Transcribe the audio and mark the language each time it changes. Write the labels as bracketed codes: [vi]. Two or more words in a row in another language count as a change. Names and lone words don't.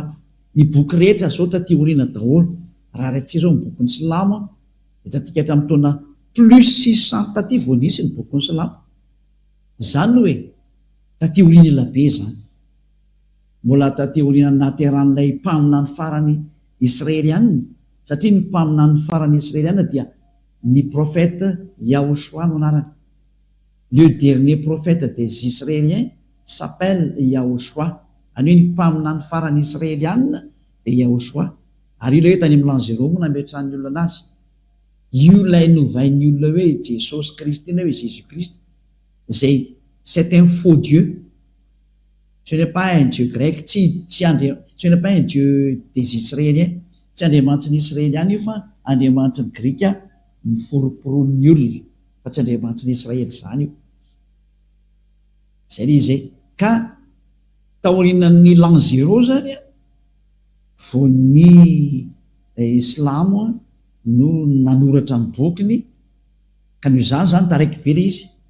[mg] Ny boky rehetra zao taty oriana daholo raha raitsika zao ny boky ny Silamo de tatika hatramin'ny taona plus 600 taty vao nisy ny boky ny Silamo. Zany hoe taty oriana elabe zany mbola taty oriana nateran'ilay mpaminany farany israelianina satria ny mpaminany farany israelianina dia ny prophète Yahoshua no anarany. [fr] Le dernier prophète des Israéliens s'appelle Yahoshua. [mg] Any hoe ny mpaminany farany israelianina de Yahoshua. Ary io le hoe tany amin'ny l'an 0 moa nametrahan'ny olona anazy io lay novain'ny olona hoe Jesosy Kristy na hoe Jésus Christ zay [fr] c'est un faux Dieu. Ce n'est pas un Dieu grec, ce n'est pas un Dieu des Israéliens, [mg] tsy andriamanitry ny Israeliana io fa andriamanitry ny Grika miforoporonin'ny olona fa tsy andriamanitry ny Israely zany io. Zay le zay ka taorinan'ny l'an 0 zany vo ny Islamo no nanoratra ny bokiny ka noho izany zany taraiky be le izy